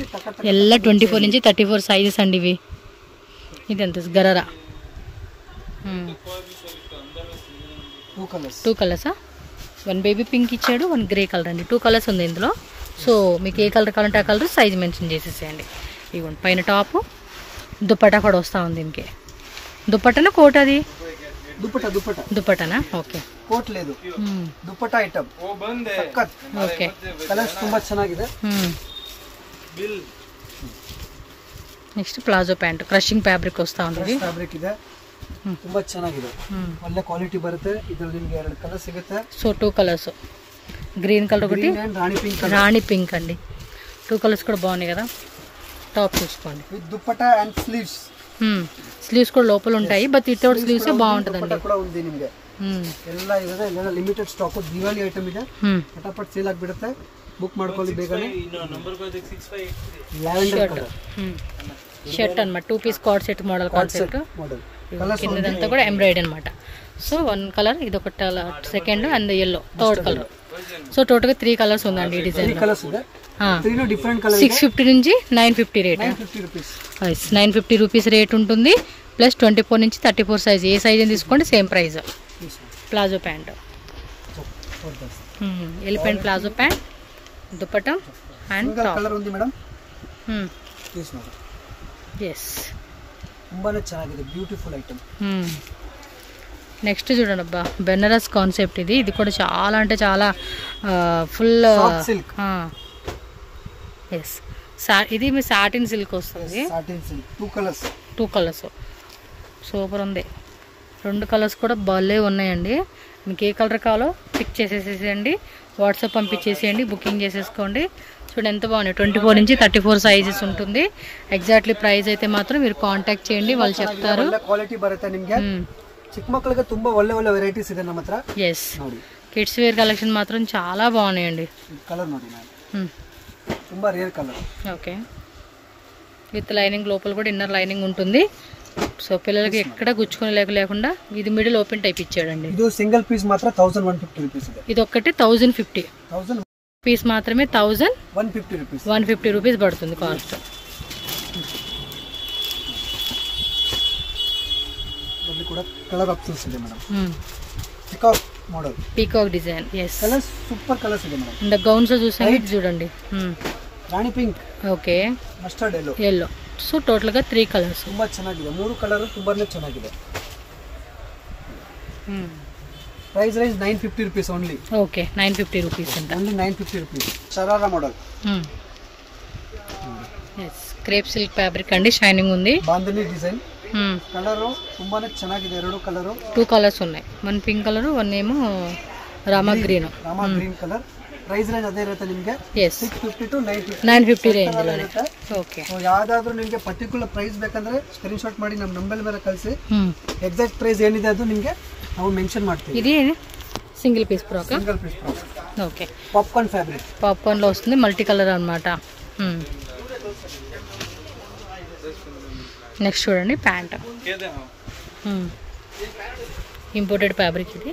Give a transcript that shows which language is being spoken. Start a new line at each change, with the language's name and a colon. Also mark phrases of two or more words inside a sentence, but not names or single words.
Telugu: ಎಲ್ಲ 24 నుంచి 34 సైజెస్ అండి ఇవి ఇది ఎంత గరారా 2 కలర్సా 1 బేబీ పింక్ ఇచ్చాడు 1 గ్రే కలర్ అండి 2 కలర్స్ ఉంది ఇందులో సో మీకు ఏ కలర్ కావాలంటే ఆ కలర్ సైజ్ మెన్షన్ చేసేసేయండి ఇవ్వండి పైన టాప్ దుపట్టా కూడా వస్తూ ఉంది దీనికి దుపట్టనా కోట్ అది దుపట్టానా ఓకే కోట్ లేదు దుపట్టా ఐటమ్ ఓకే
Kannada: కలర్స్ ತುಂಬಾ ಚೆನ್ನಾಗಿದೆ
Telugu: నెక్స్ట్ ప్లాజో ప్యాంట్ క్రషింగ్ ఫ్యాబ్రిక్ వస్తూ ఉంది
Kannada: ಫ್ಯಾಬ್ರಿಕ್ ಇದೆ ತುಂಬಾ ಚೆನ್ನಾಗಿದೆ ಒಳ್ಳೆ ಕ್ವಾಲಿಟಿ ಬರುತ್ತೆ ಇದರಲ್ಲಿ ನಿಮಗೆ 2 ಕಲರ್ ಸಿಗುತ್ತೆ
Telugu: సో 2 కలర్స్ గ్రీన్ కలర్ ఒకటి రాణి పింక్ అండి 2 కలర్స్ కూడా బాగున్నాయి కదా టాప్ చూసుకోండి
English: with dupatta and
Telugu: స్లీవ్స్ కూడా లోపల ఉంటాయి
English: but without sleeves
Telugu: బాగుంటుందండి
Kannada: ಕೂಡ ఉంది ನಿಮಗೆ ಎಲ್ಲ ಇದೆ ಎಲ್ಲ
English: limited stock
Kannada: ದಿವಾಲಿ ಐಟಮ್ ಇದೆ ಫಟಾಫಟ್ ಸೇಲ್ ಆಗಿಬಿಡುತ್ತೆ ಬುಕ್ ಮಾಡ್ಕೊಳ್ಳಿ ಬೇಗನೆ
English: lavender colour
Telugu: షర్ట్ అన్నమాట 2
English: piece cord set model concept
Telugu: కిందంతా కూడా ఎంబ్రాయిడరీ అన్నమాట సో 1 కలర్ ఇది ఒక
English: second and yellow third colour
Telugu: సో టోటల్గా 3 కలర్స్ ఉందండి ఈ డిజైన్
Kannada: కలర్స్ ಇದೆ 3
English: different colour
Telugu: 650 నుంచి 950 రేట్ 950
English: rupees rate
Telugu: ఉంటుంది ప్లస్ 24 నుంచి 34 సైజ్ ఏ సైజ్ అని తీసుకోండి
English: same price palazzo pant elephant palazzo pant dupatta and top
Telugu: కలర్ ఉంది మేడం తీసుకోండి ఎస్
Kannada: ತುಂಬಾನೇ ಚೆನ್ನಾಗಿದೆ
English: beautiful item
Telugu: నెక్స్ట్ చూడండి అబ్బా బెనారస్ కాన్సెప్ట్ ఇది కూడా చాలా అంటే చాలా ఫుల్ సిల్క్ ఎస్ ఇది మీ
English: satin silk
Telugu: వస్తుంది
English: satin silk
Telugu: 2 కలర్స్ సూపర్ ఉంది 2 కలర్స్ కూడా భలే ఉన్నాయండి మీకు ఏ కలర్ కావాలో పిక్ చేసేసేయండి వాట్సాప్ పంపించేసేయండి బుకింగ్ చేసేసుకోండి చూడండి ఎంత బాగున్నాయి 24 నుంచి 34 సైజెస్ ఉంటుంది ఎగ్జాక్ట్లీ ప్రైస్ అయితే మాత్రం మీరు కాంటాక్ట్ చేయండి వాళ్ళు చెప్తారు
Kannada: క్వాలిటీ బರುತ್ತೆ ನಿಮಗೆ ಚಿಕ್ಕ ಮಕ್ಕಳಿಗೆ ತುಂಬಾ ಒಳ್ಳೆ ವೆರೈಟೀಸ್ ಇದೆ ನಮ್ಮ ಹತ್ರ
Telugu: ఎస్
English: kids wear collection
Telugu: మాత్రం చాలా బాగున్నాయండి
Kannada: కలర్ ನೋಡಿ ತುಂಬಾ
English: rare colour
Telugu: ఓకే
English: with lining
Telugu: లోపల కూడా
English: inner lining
Telugu: ఉంటుంది సో పిల్లలకి ఎక్కడ గుచ్చుకొని లేకుండా ఇది
English: middle open type
Telugu: ఇచ్చాడండి ఇది
English: single piece
Telugu: మాత్రం 1150 రూపాయస్ ಇದೆ ఇది ఒక్కటి 1050 పీస్ మాత్రమే 1150 రూపీస్ పడుతుంది కాస్ట్ ఇది కూడా
English: colour options
Telugu: ಇದೆ మేడం
English: peacock design yes
Telugu: కలర్స్
English: super colours
Telugu: ಇದೆ మేడం ఇంద గౌన్స్ చూసాము ఇది చూడండి రాణి పింక్ ఓకే మస్టర్డ్ yellow సో టోటల్ గా 3 కలర్స్
Kannada: ತುಂಬಾ ಚೆನ್ನಾಗಿದೆ 3 ಕಲರ್ ತುಂಬಾನೇ ಚೆನ್ನಾಗಿದೆ
English: price range 950 rupees only
Telugu: ఓకే 950 రూపాయస్ అంట
English: only 950 rupees
Telugu: షరారా మోడల్ yes
English: crepe silk fabric
Telugu: అండి షైనింగ్ ఉంది
Kannada: బాంధని డిజైన్ కలర్ ತುಂಬಾನೇ ಚೆನ್ನಾಗಿದೆ 2 కలర్
Telugu: 2 కలర్స్ ఉన్నాయి 1 పింక్ కలర్ 1 ఏమో రామా గ్రీన్
Kannada: కలర్
English: price range
Kannada: ಅದೇ ಇರುತ್ತೆ ನಿಮಗೆ. ಎಸ್ 650 to 950 ರೇಂಜ್ ಇರುತ್ತೆ. ಓಕೆ. ಸೊ ಯಾವ್ದಾದ್ರು ನಿಮಗೆ
English: particular price
Kannada: ಬೇಕಂದ್ರೆ
English: screen shot
Kannada: ಮಾಡಿ ನಮ್ಮ ನಂಬರ್ ಮೇಲೆ ಕಳಿಸಿ.
English: exact price
Kannada: ಏನಿದೆ ಅದು ನಿಮಗೆ ನಾವು ಮೆನ್ಷನ್ ಮಾಡ್ತೀವಿ.
Telugu: ఇది
English: single piece frock. Single piece frock.
Telugu: ఓకే.
English: Popcorn fabric.
Telugu: పాప్కార్న్ లో వస్తుంది,
English: multi colour
Telugu: అన్నమాట. నెక్స్ట్ చూడండి ప్యాంట్.
English: imported fabric
Telugu: ఇది.